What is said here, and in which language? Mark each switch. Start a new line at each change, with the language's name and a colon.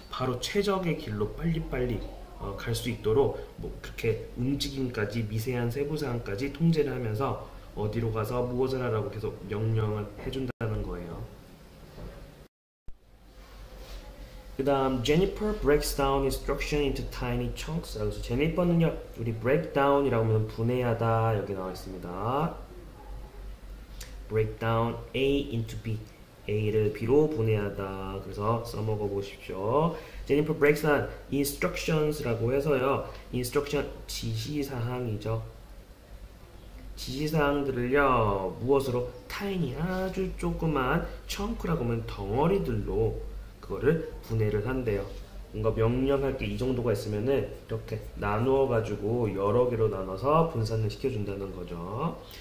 Korean: 바로 최적의 길로 빨리빨리 갈 수 있도록 그렇게 움직임까지 미세한 세부 사항까지 통제를 하면서 어디로 가서 무엇을 하라고 계속 명령을 해준다는 거예요. 그 다음
English: Jennifer breaks down instruction into tiny chunks.
Korean: 그래서 제니퍼는요, 우리
English: break down
Korean: 이라고 하면 분해하다, 여기 나와 있습니다.
English: break down A into B,
Korean: A를 B로 분해하다. 그래서 써먹어 보십시오.
English: Jennifer breaks down instructions라고 해서요, instruction
Korean: 지시사항이죠. 지시사항들을요, 무엇으로? tiny, 아주 조그만, chunk라고 하면 덩어리들로 그거를 분해를 한대요. 뭔가 명령할 게 이 정도가 있으면은 이렇게 나누어 가지고 여러 개로 나눠서 분산을 시켜준다는 거죠.